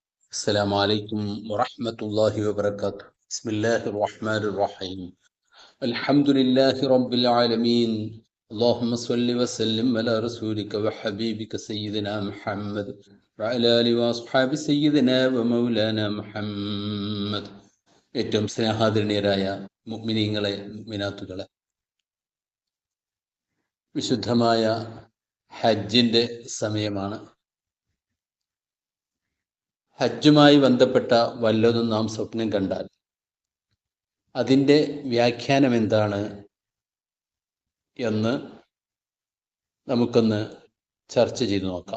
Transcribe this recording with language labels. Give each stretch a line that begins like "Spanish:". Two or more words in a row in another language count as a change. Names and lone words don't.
Arabic: السلام عليكم ورحمة الله وبركاته. بسم الله الرحمن الرحيم. الحمد لله رب العالمين. اللهم صل وسلم على رسولك وحبيبك سيدنا محمد وعلى آله وأصحاب سيدنا ومولانا محمد.
Malayalam: ഏറ്റവും സ്നേഹാദരണീയരായ മുഅ്മിനീങ്ങളെ മുഅ്മിനാത്തുകളെ, വിശുദ്ധമായ ഹജ്ജിൻ്റെ സമയമാണ്. ഹജ്ജുമായി ബന്ധപ്പെട്ട വല്ലതും നാം സ്വപ്നം കണ്ടാൽ അതിൻ്റെ വ്യാഖ്യാനം എന്താണ് എന്ന് നമുക്കൊന്ന് ചർച്ച ചെയ്തു നോക്കാം.